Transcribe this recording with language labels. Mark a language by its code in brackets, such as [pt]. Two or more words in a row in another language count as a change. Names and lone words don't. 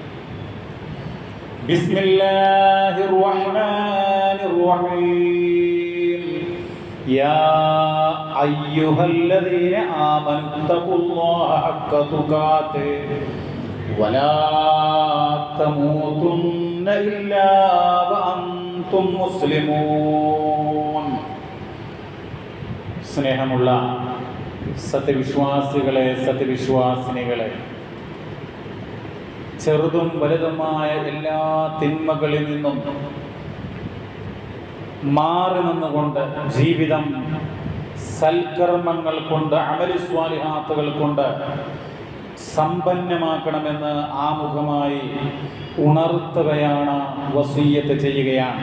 [ar] بسم الله الرحمن الرحيم يا أيها الذين آمنوا اتقوا الله حق تقاته ولا تموتن إلا وأنتم مسلمون [ml] സ്നേഹമുള്ള സത്യവിശ്വാസികളെ സത്യവിശ്വാസിനികളെ, ചെറുതും വലുതുമായ എല്ലാ തിന്മകളിൽ നിന്നും മാറി നിന്നുകൊണ്ട് ജീവിതം സൽക്കർമ്മങ്ങൾ കൊണ്ട് അമലി സ്വാലിഹാത്തുകൾ കൊണ്ട് സമ്പന്നമാക്കണമെന്ന് ആമുഖമായി ഉണർത്തുകയാണ്, വസിയ്യത്ത് ചെയ്യുകയാണ്.